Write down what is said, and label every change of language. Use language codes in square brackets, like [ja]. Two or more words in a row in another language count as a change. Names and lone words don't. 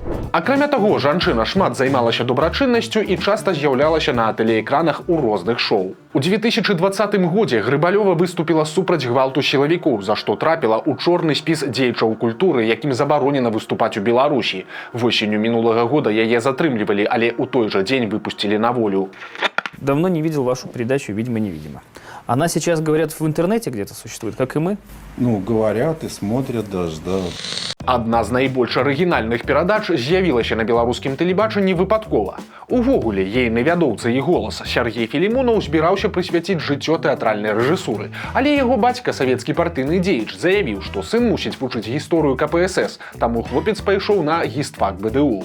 [be] Акрамя таго, жанчына шмат займалася добрачыннасцю і часта з'яўлялася на тэлеэкранах у розных шоу. У 2020 годзе Грыбалёва выступіла супраць гвалту сілавікоў, за што трапіла ў чорны спіс дзеячаў культуры, якім забаронена выступаць у Беларусі. Восенню мінулага года яе затрымлівалі, але ў той жа дзень выпусцілі на волю. [ru] Давно не видел вашу передачу «Видимо-невидимо». Она сейчас, говорят, в интернете где-то существует, как и мы? Ну, говорят и смотрят даже, да. [be] Адна з найбольш арыгінальных перадач з'явілася на беларускім тэлебачанні выпадкова. Увогуле, ейны вядоўца і голас Сяргей Філімонаў збіраўся прысвяціць жыццё тэатральнай рэжысуры. Але яго бацька, савецкі партыйны дзеяч, заявіў, што сын мусіць вучыць гісторыю КПСС, таму хлопец пайшоў на гістфак БДУ.